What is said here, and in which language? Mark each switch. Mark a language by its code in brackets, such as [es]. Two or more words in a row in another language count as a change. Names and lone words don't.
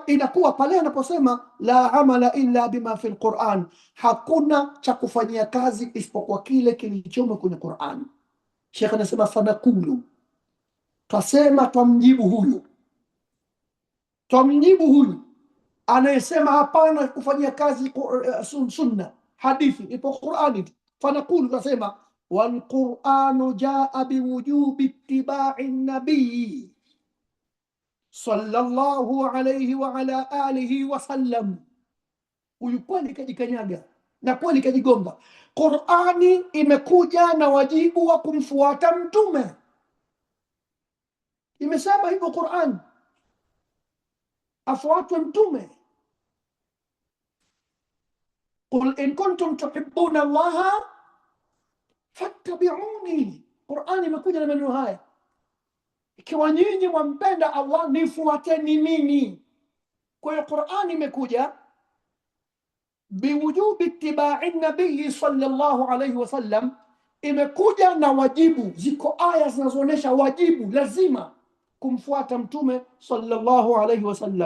[sw] Inakuwa pale anaposema [ar] لا عمل إلا بما في القرآن, [sw] hakuna cha kufanyia kazi isipokuwa kile kilichomo kwenye Qur'an. Sheikh anasema fanakulu, tasema twamjibu huyu anayesema hapana kufanyia kazi sunna, hadithi ipo Qur'ani. [ar] Fanakulu, tasema والقرآن جاء بوجوب اتباع النبي صلى الله عليه وعلى آله وسلم. [sw] Huyu kweli kajikanyaga na kweli kajigonga. Qur'ani imekuja na wajibu wa kumfuata mtume, imesema hivyo Qur'an, afuatwe mtume. [ar] قل إن كنتم تحبون الله فاتبعوني. [sw] Qur'ani imekuja na maneno haya, ikiwa nyinyi mwampenda Allah nifuateni mimi. Kwa hiyo Qur'ani imekuja [ar] بوجوب اتباع النبي صلى الله عليه وسلم, [sw] imekuja na wajibu. Ziko aya zinazoonyesha wajibu, lazima kumfuata mtume [ar] صلى الله عليه وسلم.